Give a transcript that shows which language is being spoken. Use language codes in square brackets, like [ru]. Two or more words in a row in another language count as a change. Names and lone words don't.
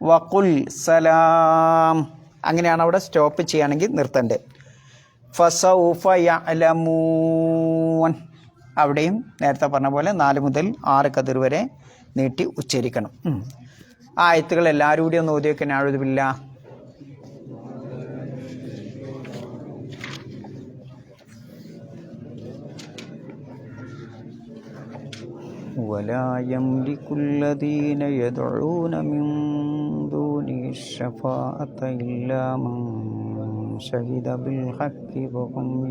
[ar] وقل سلام. [ml] അങ്ങനെയാണ് അവിടെ സ്റ്റോപ്പ് ചെയ്യുകയാണെങ്കിൽ നിർത്തേണ്ടത്. [ar] فسوف يعلمون. [ml] അവിടെയും നേരത്തെ പറഞ്ഞ പോലെ 4 മുതൽ 6 കതിർ വരെ നീട്ടി ഉച്ചരിക്കണം. ആയത്തുകൾ എല്ലാവരും കൂടി ഒന്ന് ഓതി വെക്കാൻ. [ar] أعوذ بالله. ولا يملك الذين يدعون من دونه الشفاعة إلا من شهد بالحق وهم